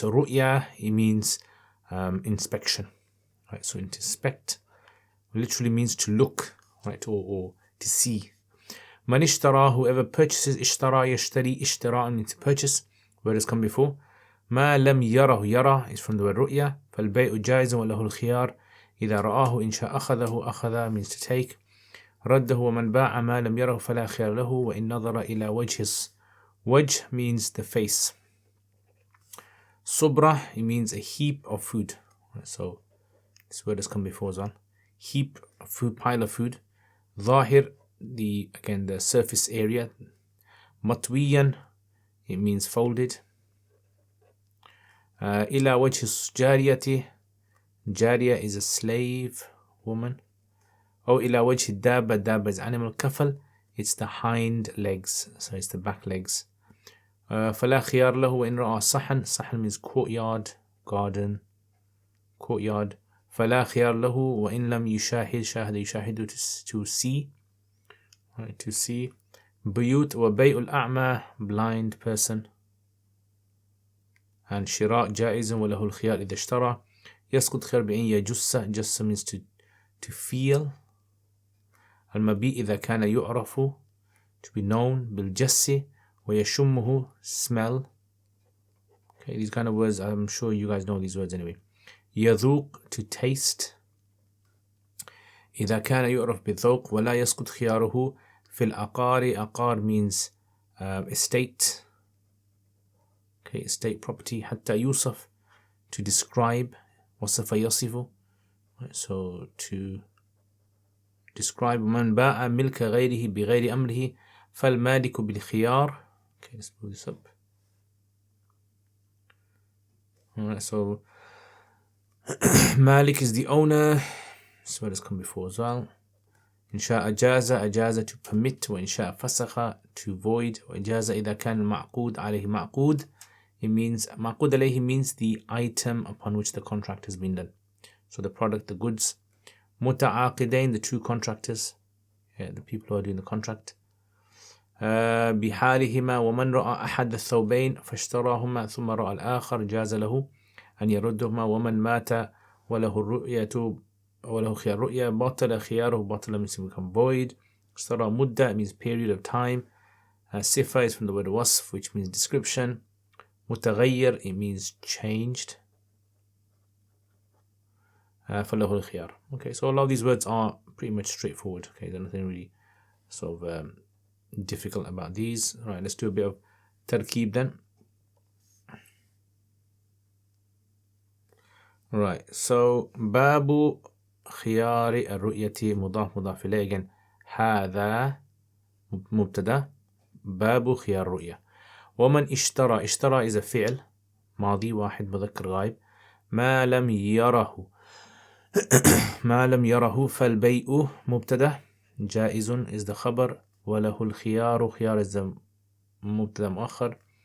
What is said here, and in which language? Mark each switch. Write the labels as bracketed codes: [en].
[en] Ruya, it means inspection. Right, so inspect literally means to look, right, or to see. Man ishtara, whoever purchases, ishtara yashtari, ishtara means to purchase, word has come before. Ma lam yarahu, yara is from the word ru'ya. [ar] فالبيع جائز وله الخيار إذا رآه إن شاء أخذه أخذ [en] means to take. [ar] رده ومن باع ما لم يره فلا خيار له وإن نظر إلى وجهه. [en] Wajh means the face. Subra, it means a heap of food. So this word has come before as well. Heap of food, pile of food. Zahir, the surface area. Matwiyan, it means folded. Ila wajh jariyati, jariya is a slave woman. Or ila wajh dabba, dabba is animal. Kafal, it's the hind legs, so it's the back legs. [ar] فلا خيار له وإن رأى صحن, صحن [en] means courtyard, garden, courtyard. [ar] فلا خيار له وإن لم يشاهد, شاهد يشاهد [en] to see, right, to see. [ar] بيوت وبيع الأعمى, [en] blind person. [ar] and شراء جائز وله الخيار إذا اشترى. يسقط خيار بأن يجس, جس [en] means to feel. [ar] المبيء إذا كان يعرف, [en] to be known. [ar] بالجس ويشمه, smell. [en] Okay, these kind of words, I'm sure you guys know these words anyway. يذوق, to taste. [ar] إذا كان يعرف بالذوق ولا يسقط خياره في العقار. [en] عقار means estate. Okay, estate property. [ar] حتى يوصف, [en] to describe. [ar] وصف يصف, [en] so to describe. [ar] من باع ملك غيره بغير أمره فالمالك بالخيار. [en] Okay, let's move this up. Alright, so Malik is the owner. This word has come before as well. [ar] إن شاء أجاز, أجاز [en] to permit. [ar] وإن شاء فسخ, [en] to void. [ar] وإجاز إذا كان المعقود عليه معقود, [en] it means معقود عليه means the item upon which the contract has been done. So the product, the goods. متعاقدين, the two contractors, the people who are doing the contract. [ar] بحالهما ومن رأى أحد الثوبين فاشتراهما ثم رأى الآخر جاز له أن يردهما ومن مات وله الرؤية وله خيار رؤية بطل خياره. [en] بطل means to become void. اشترى مدة means period of time. صفة is from the word wasf, which means description. متغير, it means changed. [ar] فله الخيار. [en] Okay, so a lot of these words are pretty much straightforward. Okay, there's nothing really sort of difficult about these. Right, let's do a bit of tarkeeb then. Right, so babu khiyari ar-ru'yati mudaf mudaf ilayh. Again, [ar] هذا مبتدا, [en] babu khiyar ru'ya. [ar] ومن اشترى, اشترى [en] is a [ar] فعل ماضي واحد مذكر غائب. ما لم يره, ما لم يره فالبيع مبتدا, جائز is the خبر. وله الخيار, خيار [en] is the [ar] مبتدا مؤخر.